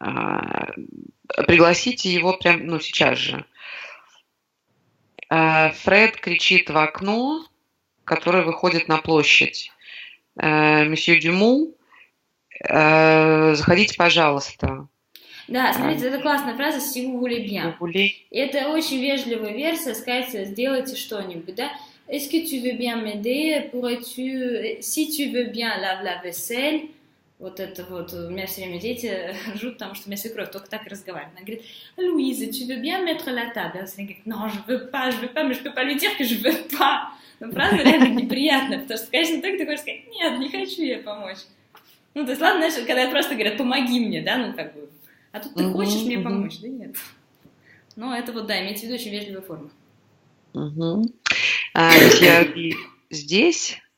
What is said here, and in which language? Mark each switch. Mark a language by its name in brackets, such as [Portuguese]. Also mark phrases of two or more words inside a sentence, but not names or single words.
[Russian] пригласите его прямо, ну, сейчас же. Фред кричит в окно, которое выходит на площадь. Месье Дюмон, заходите, пожалуйста. Да, смотрите, это классная фраза [French] «si vous voulez bien». [Russian] Это очень вежливая версия, сказать «сделайте что-нибудь», да? [French] Est-ce que tu veux bien m'aider? Pourrais-tu... Si tu veux bien, lave la vaisselle. [Russian] Вот это вот, у меня все время дети ржут, потому что у меня свекровь только так и разговаривает. Она говорит, [French] Louise, tu veux bien mettre la table? [Russian] Она все время говорит, [French] non, je veux pas, mais je peux pas lui dire que je veux pas. [Russian] Но фраза реально неприятная, потому что, конечно, так ты хочешь сказать, нет, не хочу я помочь. Ну, то есть, ладно, знаешь, когда просто говорят, помоги мне, да, ну, как бы, а тут ты хочешь мне помочь, да нет. Но это вот, да, имейте в виду очень вежливая форма. Если здесь...